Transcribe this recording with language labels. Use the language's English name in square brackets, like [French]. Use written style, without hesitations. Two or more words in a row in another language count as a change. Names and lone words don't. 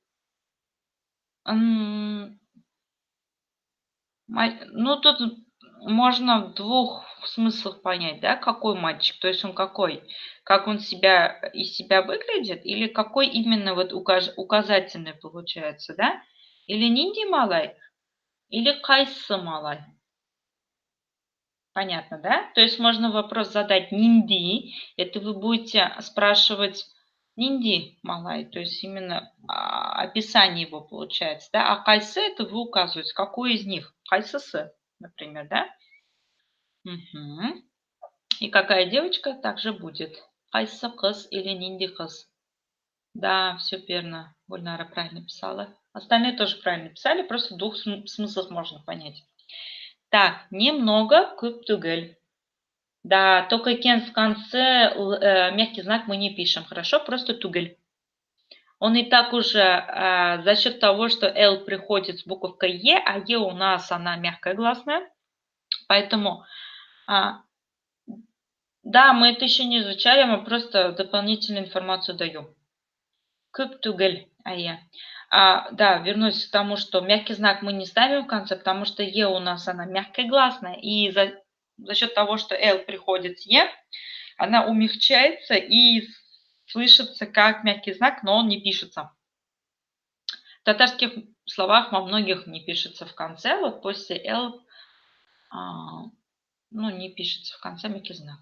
[Russian] М, Ну, тут можно в двух смыслах понять, да, какой мальчик. То есть он какой? Как он из себя выглядит? Или какой именно вот указательный получается, да? [Tatar] Или нинди малай, или кайсы малай. [Russian] Понятно, да? То есть можно вопрос задать нинди, это вы будете спрашивать [Tatar] нинди малай, [Russian] то есть именно описание его получается, да? А кайсы это вы указываете, какой из них? Кайсысы, например, да? Мгм. И какая девочка также будет? [Tatar] Кайсы кыз или нинди кыз? Да, [Russian] все верно. Гульнара правильно писала. Остальные тоже правильно писали, просто в двух смыслах можно понять. Так, немного [Tatar] күп түгел. [Russian] Да, только кен в конце, мягкий знак мы не пишем, хорошо? Просто тугель. Он и так уже за счет того, что L приходит с буковкой Е, а Е у нас она мягкая гласная. Поэтому, а, да, мы это еще не изучали, мы просто дополнительную информацию даем. [Tatar] Күп түгел, [Russian] Е. Да, вернусь к тому, что мягкий знак мы не ставим в конце, потому что Е у нас она мягкая гласная. И за счет того, что L приходит с Е, она умягчается и слышится как мягкий знак, но он не пишется. В татарских словах во многих не пишется в конце, вот после «л», ну, не пишется в конце мягкий знак.